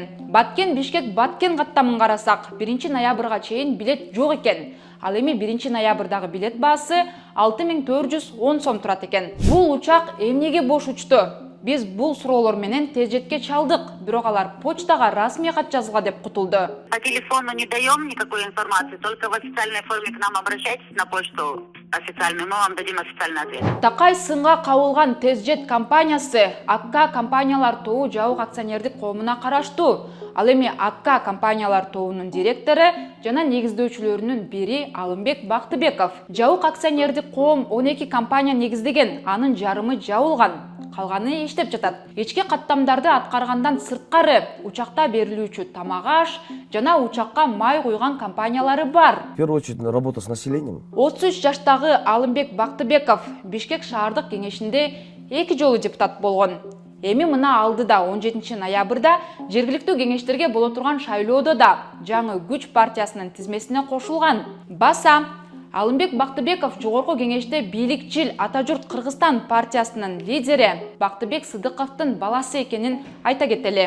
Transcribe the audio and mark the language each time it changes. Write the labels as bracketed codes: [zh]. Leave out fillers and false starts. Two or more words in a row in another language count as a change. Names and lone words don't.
[ky] Баткен Бишкек Баткен каттамын карасак, 1 ноябрга чейин билет жок экен. Ал эми 1 ноябрдагы билет баасы 6410 сом турат экен. Бул учак эмнеге бош учту? Биз бул суроолор менен TezJet'ке чалдык, бирок алар почтага расмий кат жазгыла деп кутулду. [ru] По телефону не даем никакой информации, только в официальной форме к нам обращайтесь на почту официальную, мы вам дадим официальный ответ. [ky] Такай сынга кабылган TezJet компаниясы АКК компаниялар тобу жабык акционердик коомуна караштуу. Ал эми АКК компаниялар тобунун директору жана негиздөөчүлөрүнүн бири Алымбек Бактыбеков. Жабык акционердик коом 12 компания негиздеген, анын жарымы жабылган. Калганы иштеп жатат. Ички каттамдарды аткаргандан сырткары учакта берилүүчү тамак аш жана учакка май куйган компаниялары бар. [ru] В первую очередь работа с населением. [ky] 33 жаштагы Алымбек Бактыбеков Бишкек шаардык кеңешинде 2 жолу депутат болгон. Эми мына алдыда 17 ноябрда жергиликтүү кеңештерге боло турган шайлоодо да жаңы күч партиясынын тизмесине кошулган. Баса Алымбек Бактыбеков жогорку кеңеште бийликчил Ата журт Кыргызстан партиясынын лидери Бактыбек Сыдыковдун баласы экенин айта кетели.